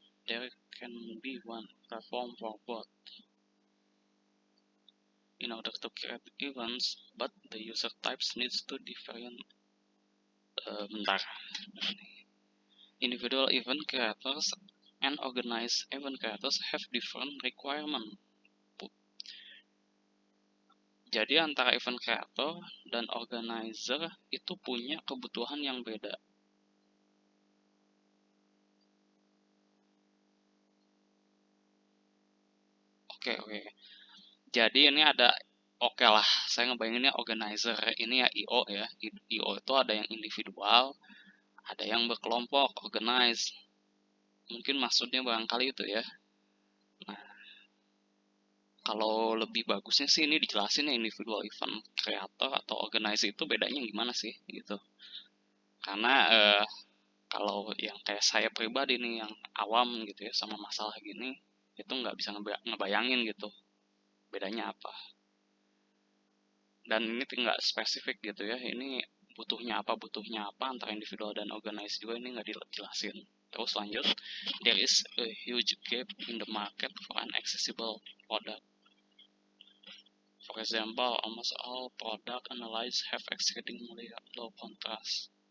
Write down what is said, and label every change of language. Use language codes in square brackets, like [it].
[en] There can be one platform for both in order to create events, but the user types needs to different. [id] Bentar. [en] Individual event creators and organized event creators have different requirements. [id] Jadi antara event creator dan organizer itu punya kebutuhan yang beda. Oke. Jadi ini ada, oke lah, saya ngebayanginnya organizer ini ya IO ya. IO itu ada yang individual, ada yang berkelompok, organize. Mungkin maksudnya barangkali itu ya. Nah, kalau lebih bagusnya sih ini dijelasin ya, individual event creator atau organizer itu bedanya gimana sih gitu. Karena kalau yang kayak saya pribadi nih yang awam gitu ya sama masalah gini, itu nggak bisa ngebayangin gitu bedanya apa. Dan ini nggak spesifik gitu ya, ini butuhnya apa antara individual dan organize juga ini nggak dijelasin. Terus lanjut, [en] there is a huge gap in the market for an accessible product. For example, almost all product analysis have exceedingly low contrast.